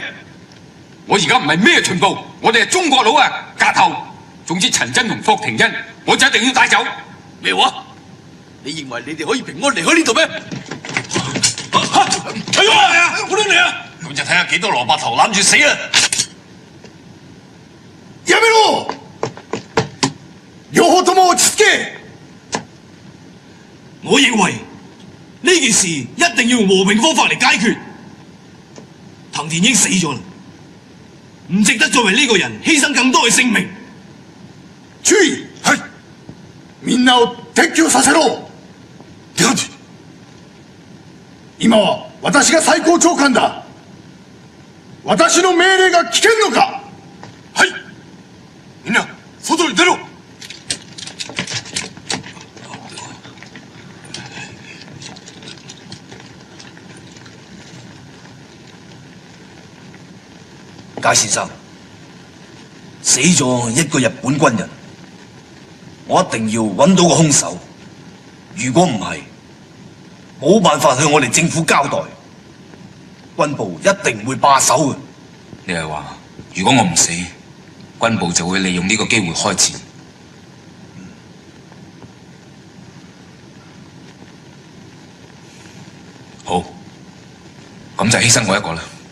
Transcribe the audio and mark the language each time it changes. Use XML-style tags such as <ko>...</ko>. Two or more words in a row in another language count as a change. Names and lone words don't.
<yue>我而家唔係咩巡捕，我哋係中國佬啊！架頭。總之陳真同霍廷恩，我就一定要帶走。咩話？你認為你哋可以平安離開呢度咩？係啊！好亂嚟啊！咁就睇下幾多蘿蔔頭攬住死啊！</yue> <ja>やめろ！両方とも落ち着け！</ja> <yue>我認為呢件事一定要用和平方法嚟解決。藤田英死咗啦，唔值得再為呢個人犧牲更多嘅性命。</yue> <ja>注意！ はい。みんなを撤去させろ！今は私が最高長官だ。私の命令が聞けんのか？はい。みんな外に出ろ。</ja> <yue>介先生，死咗一個日本軍人，我一定要揾到個兇手。如果唔係，冇辦法向我哋政府交代，軍部一定會罷手嘅。你係話，如果我唔死，軍部就會利用呢個機會開戰？好，咁就犧牲我一個啦。</yue>